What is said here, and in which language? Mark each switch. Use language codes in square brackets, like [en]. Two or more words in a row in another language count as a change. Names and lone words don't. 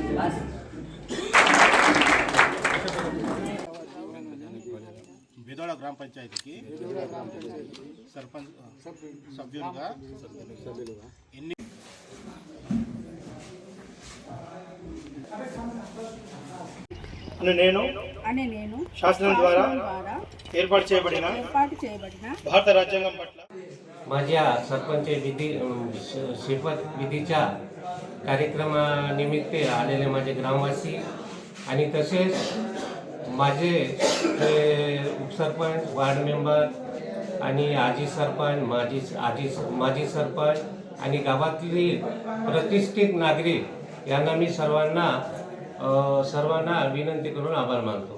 [te] బిదోడ గ్రామ పంచాయతీకి సర్పంచ్ సభ్యులుగా ఎన్ని అని నేను శాసనం ద్వారా ఏర్పాటు చేయబడిన భారత రాజ్యాంగం పట్ల [mr] माझ्या सरपंच शपथ विधीच्या कार्यक्रमानिमित्त आलेले माझे ग्रामवासी आणि तसेच माझे उपसरपंच, [en] ward member [mr] आणि आजी सरपंच, माजी सरपंच आणि गावातील प्रतिष्ठित नागरिक यांना मी सर्वांना विनंती करून आभार मानतो.